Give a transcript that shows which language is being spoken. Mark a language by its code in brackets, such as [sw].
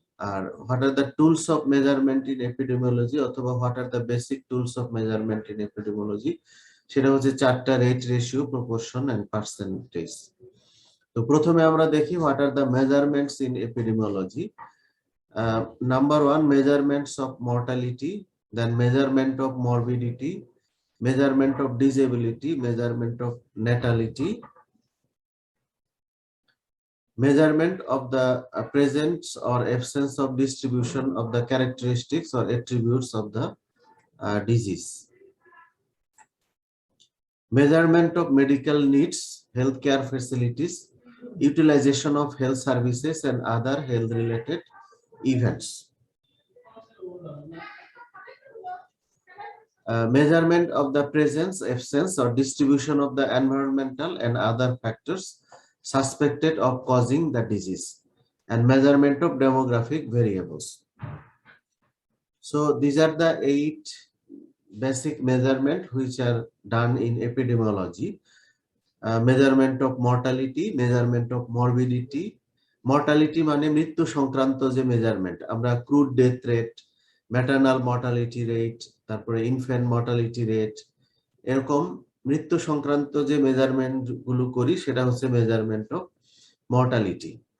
[en] আর what are the tools of measurement in epidemiology অথবা what are the basic tools of measurement in epidemiology, [bn] সেটা হচ্ছে চারটা: [en] Rate, ratio, proportion and percentage. [bn] তো প্রথমে আমরা দেখি [en] What are the measurements in epidemiology. Number 1, measurements of mortality, then measurement of morbidity, measurement of disability, measurement of natality, measurement of the presence or absence of distribution of the characteristics or attributes of the disease, measurement of medical needs, healthcare facilities, utilization of health services and other health related events. Measurement of the presence, absence or distribution of the environmental and other factors suspected of causing the disease, and measurement of demographic variables. So these are the 8 basic measurements which are done in epidemiology. Measurement of mortality, measurement of morbidity. [bn] Mortality মানে মৃত্যু সংক্রান্ত যে measurement, আমরা crude death rate, maternal mortality rate, তারপরে infant mortality rate, এরকম মৃত্যু সংক্রান্ত যে মেজারমেন্ট গুলো করি সেটা হচ্ছে [en] Measurement of mortality.